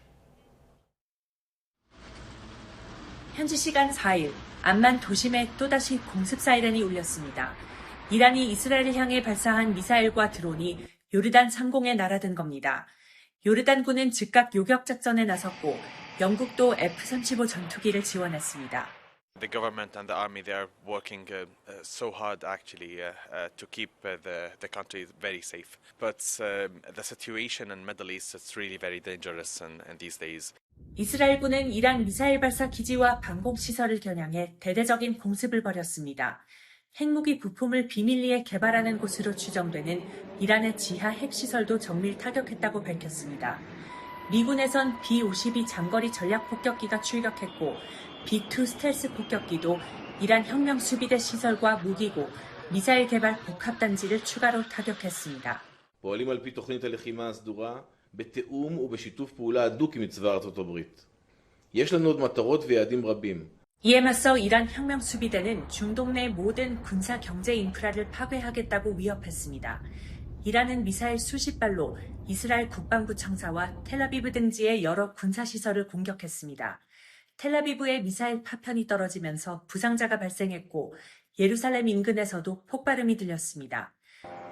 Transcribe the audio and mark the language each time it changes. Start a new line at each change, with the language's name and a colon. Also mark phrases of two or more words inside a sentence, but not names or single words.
Korean: 현지 시간 4일, 암만 도심에 또다시 공습 사이렌이 울렸습니다. 이란이 이스라엘을 향해 발사한 미사일과 드론이 요르단 상공에 날아든 겁니다. 요르단군은 즉각 요격 작전에 나섰고 영국도 F-35 전투기를 지원했습니다.
English: The government and the army, they are working so hard actually to keep the country very safe. But the situation in Middle East is really very dangerous in these days.
Korean: 이스라엘군은 이란 미사일 발사 기지와 방공 시설을 겨냥해 대대적인 공습을 벌였습니다. 핵무기 부품을 비밀리에 개발하는 곳으로 추정되는 이란의 지하 핵시설도 정밀 타격했다고 밝혔습니다. 미군에선 B-52 장거리 전략 폭격기가 출격했고 B-2 스텔스 폭격기도 이란 혁명 수비대 시설과 무기고 미사일 개발 복합단지를 추가로 타격했습니다.
Hebrew: פועלים על פי תוכנית הלחימה הסדורה בתיאום ובשיתוף פעולה הדוק עם צבא ארצות הברית. יש לנו עוד מטרות ויעדים רבים.
Korean: 이에 맞서 이란 혁명 수비대는 중동 내 모든 군사 경제 인프라를 파괴하겠다고 위협했습니다. 이란은 미사일 수십 발로 이스라엘 국방부 청사와 텔아비브 등지의 여러 군사 시설을 공격했습니다. 텔아비브의 미사일 파편이 떨어지면서 부상자가 발생했고 예루살렘 인근에서도 폭발음이 들렸습니다.